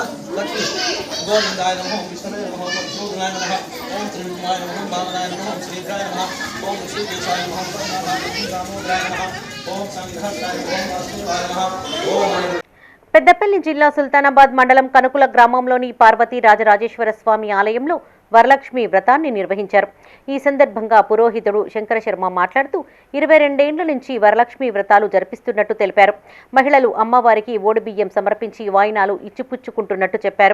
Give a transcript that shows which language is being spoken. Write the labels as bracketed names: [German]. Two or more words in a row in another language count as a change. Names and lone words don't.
[Sanskrit] लक्ष्मी गोविंदाय नमः ओम विष्णुवे नमः ओम सूर्याय नमः ओम त्रिविक्रमाय नमः ओम वामनाय नमः ओम श्रीधराय नमः ओम ऋषिकेशाय नमः ओम दामोदराय नमः ओम संघर्षाय नमः ओम वासुदेवाय नमः ओम [Telugu] పెద్దపల్లి జిల్లా సుల్తానాబాద్ మండలం కనుకుల గ్రామంలోని పార్వతీ రాజరాజేశ్వర స్వామి ఆలయంలో వరలక్ష్మి వ్రతాన్ని నిర్వహించారు. ఈ సందర్భంగా పురోహితుడు శంకర శర్మ మాట్లాడుతూ 22 ఏళ్ల నుంచి వరలక్ష్మి వ్రతాలు జరిపిస్తున్నట్టు తెలిపారు. మహిళలు అమ్మవారికి ఓడిబియ్యం సమర్పించి వాయినాలు ఇచ్చిపుచ్చుకుంటున్నట్టు చెప్పారు.